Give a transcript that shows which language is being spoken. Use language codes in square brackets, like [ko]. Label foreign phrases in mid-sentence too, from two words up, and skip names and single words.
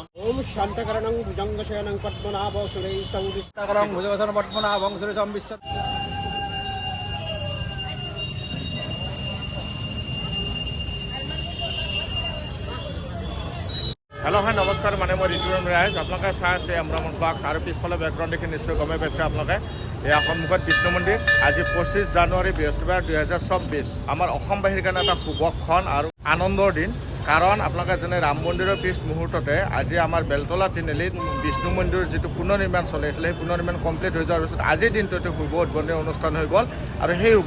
[sa] ओम शांतकरणं भुजंगशयनं पद्मनाभ सुरेशं शांतकरं भुजगशयनं पद्मनाभं सुरेशं विश्व। [en] hello hi [as] নমস্কাৰ মানে মই ঋতুৰাম ৰাইজ আপলোকে चाই আছে আমৰামত বাক্স আৰু পিছফালে বেকগ্ৰাউণ্ড দেখি নিশ্চয় গমে পাইছে আপোনালোকে এয়া সন্মুখত বিষ্ণু মন্দিৰ আজি 25 জানুৱাৰী বৃহস্পতিবাৰ 2024 আমাৰ অসমবাসীৰ কাৰণে এটা শুভক্ষণ আৰু আনন্দৰ দিন কাৰণ আপোনালোকে যেনে ৰাম মন্দিৰৰ পিছ মুহূৰ্ততে আজি আমাৰ বেলতলা তিনিআলিত বিষ্ণু মন্দিৰৰ যেটো পুনৰ্নিৰ্মাণ চলি আছিল সেই পুনৰ্নিৰ্মাণ কমপ্লিট হৈ যোৱাৰ পিছত আজিৰ দিনটোতে শুভ উদ্বোধনী অনুষ্ঠান হৈ গ'ল আৰু সেই শুভ